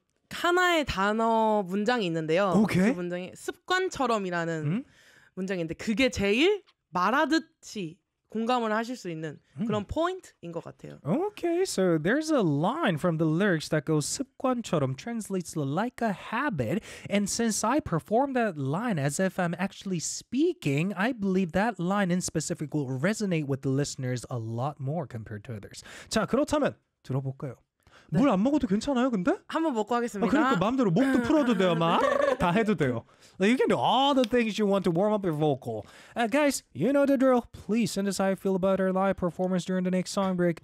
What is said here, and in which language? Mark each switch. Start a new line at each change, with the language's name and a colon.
Korean: 하나의 단어 문장이 있는데요.
English: Okay.
Korean: 그 문장이 습관처럼이라는 문장인데 그게 제일 말하듯이 공감을 하실 수 있는 그런 포인트인 것 같아요.
English: Okay, so there's a line from the lyrics that goes
Korean: 습관처럼
English: translates like a habit. And since I perform that line as if I'm actually speaking, I believe that line in specific will resonate with the listeners a lot more compared to others.
Korean: 자, 그렇다면 들어볼까요? 네. 물 안 먹어도 괜찮아요, 근데? 한번 먹고 하겠습니다. 아, 그러니까 마음대로 목도 풀어도 돼요, 막. 다 해도 돼요.
English: You can do all the things you want to warm up your vocal. Guys, you know the drill. Please send us how you feel about our live performance during the next song break.